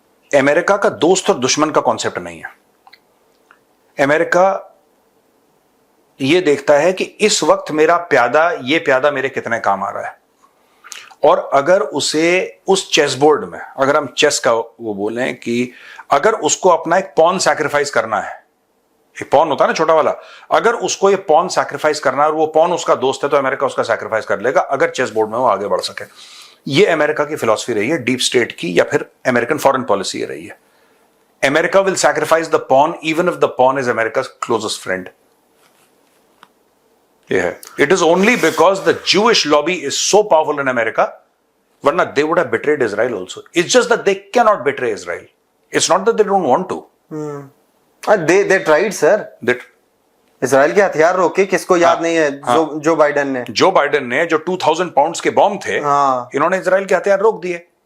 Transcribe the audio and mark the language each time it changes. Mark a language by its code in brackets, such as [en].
[hi] America का दोस्त और दुश्मन का कॉन्सेप्ट नहीं है। अमेरिका ये देखता है कि इस वक्त मेरा प्यादा, ये प्यादा मेरे कितने काम आ रहा है, और अगर उसे उस चेस बोर्ड में, अगर हम चेस का वो बोलें कि अगर उसको अपना एक पॉन सैक्रिफाइस करना है, एक पॉन होता है ना छोटा वाला, अगर उसको ये पॉन सैक्रिफाइस करना है और वो पॉन उसका दोस्त है, तो अमेरिका उसका सैक्रिफाइस कर लेगा अगर चेस बोर्ड में वो आगे बढ़ सके। ये अमेरिका की फिलॉसफी रही है, डीप स्टेट की, या फिर अमेरिकन फॉरेन पॉलिसी ये रही है। [en] America will sacrifice the pawn even if the pawn is America's closest friend. [hi] ये है, [en] It is only because the Jewish lobby is so powerful in America, वरना they would have betrayed Israel also. It's just that they cannot betray Israel. It's not that they don't want to. they tried sir. [hi] Israel के हथियार रोके, किसको याद नहीं है? Joe Biden ने जो 2000 पाउंड्स के बॉम्ब थे, इन्होंने इजराइल के हथियार रोक दिए.